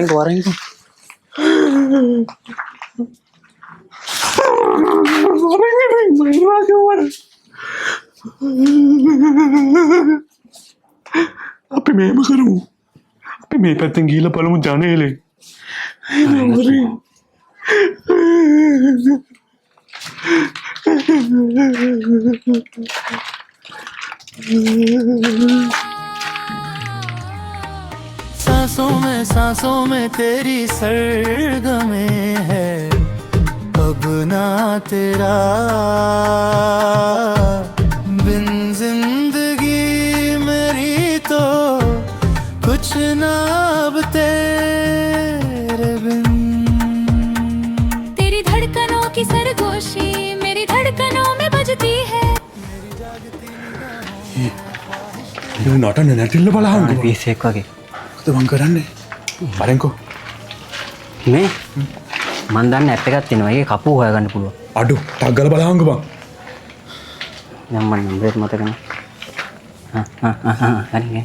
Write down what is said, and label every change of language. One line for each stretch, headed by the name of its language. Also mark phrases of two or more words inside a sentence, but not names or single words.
Sinhala: වරෙන්කෝ. අපි මේම කරමු. අපි මේ පැත්තෙන් ගිහිල්ලා බලමු ජනේලේ.
Hindi: सांसों में तेरी सरगमें है अब ना तेरा बिन जिंदगी मेरी तो कुछ ना अब तेरे बिन तेरी धड़कनों की सरगोशी मेरी धड़कनों में बजती है
Sinhala: නටන්න නැටිල්ල බලහන් පීසෙක් වගේ. මොකද මං කරන්නේ? බලෙන්කෝ. මේ මන් දන්න ඇප් එකක් තියෙනවා. ඒකේ කපුව හොයාගන්න පුළුවන්. අඩු ටක් ගාලා බලහංග බං. දැන් මම නම්බර් මතක නැහැ. හරි.